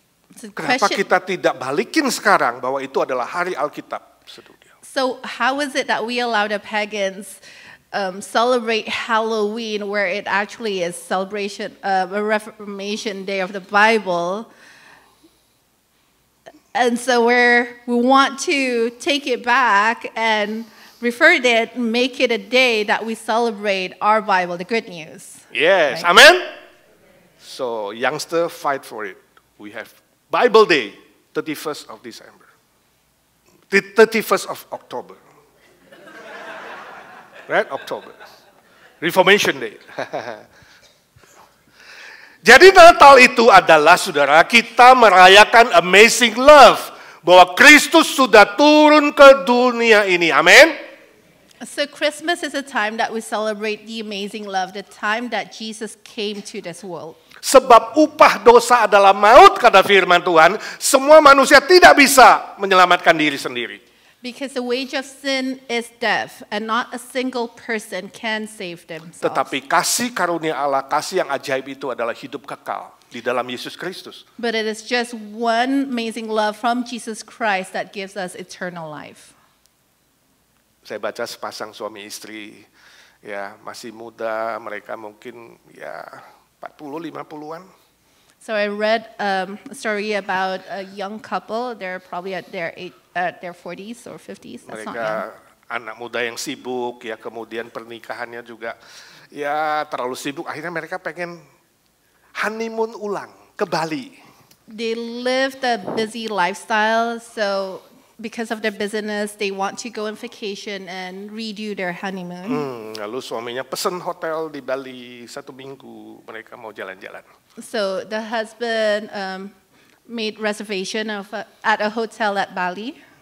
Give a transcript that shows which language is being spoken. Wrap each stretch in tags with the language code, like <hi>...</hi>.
<id>Kenapa kita tidak balikin sekarang bahwa itu adalah hari Alkitab sedunia?</id> <en>So how is it that we allow the pagans celebrate Halloween, where it actually is celebration a Reformation Day of the Bible? And so we want to take it back and refer it, make it a day that we celebrate our Bible, the good news. Yes, Right. amen. So youngster, fight for it. We have Bible Day, 31st of December, the 31st of October, right? October, Reformation Day.</en> <id>Jadi Natal itu adalah, saudara, kita merayakan amazing love, bahwa Kristus sudah turun ke dunia ini, amin.</id> <en>So Christmas is a time that we celebrate the amazing love, the time that Jesus came to this world.</en> <id>Sebab upah dosa adalah maut, kata firman Tuhan. Semua manusia tidak bisa menyelamatkan diri sendiri.</id> <en>Because the wage of sin is death, and not a single person can save themselves.</en> <id>Tetapi kasih karunia Allah, kasih yang ajaib itu adalah hidup kekal di dalam Yesus Kristus.</id> <en>But it is just one amazing love from Jesus Christ that gives us eternal life.</en> <id>Saya baca sepasang suami istri, ya masih muda, mereka mungkin ya 40-50-an.</id> <en>So I read a story about a young couple. They're probably at their 40s or 50s. That's not young.</en> <id>Mereka anak muda yang sibuk, ya kemudian pernikahannya juga ya terlalu sibuk. Akhirnya mereka pengen honeymoon ulang ke Bali.</id> <en>They lived a busy lifestyle, so because of their business, they want to go on vacation and redo their honeymoon.</en> <id>Lalu suaminya pesen hotel di Bali 1 minggu, mereka mau jalan-jalan.</id> <en>So the husband made reservation at a hotel at Bali.</en>